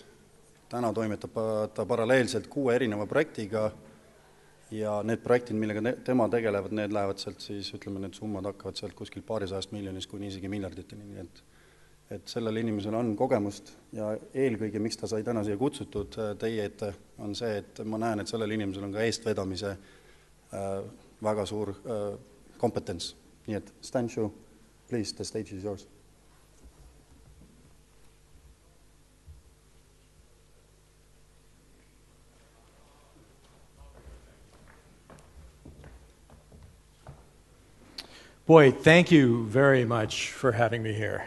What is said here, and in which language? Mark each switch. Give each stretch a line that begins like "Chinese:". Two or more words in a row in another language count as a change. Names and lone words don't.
Estonian: Täna toimetab ta paralleelselt 6 erineva projektiga ja need projektid, millega tema tegelevad, need lähevad sealt siis, ütleme, need summad hakkavad sealt kuskil paarisajast miljonist kuni isegi miljarditeni, nii et sellel inimesel on kogemust ja eelkõige, miks ta sai täna siia kutsutud teie ette, on see, et ma näen, et sellel inimesel on ka eestvedamise väga suur kompetents. Nii et
English: Chiu, please, the stage is yours. Boy, thank you very much for having me here.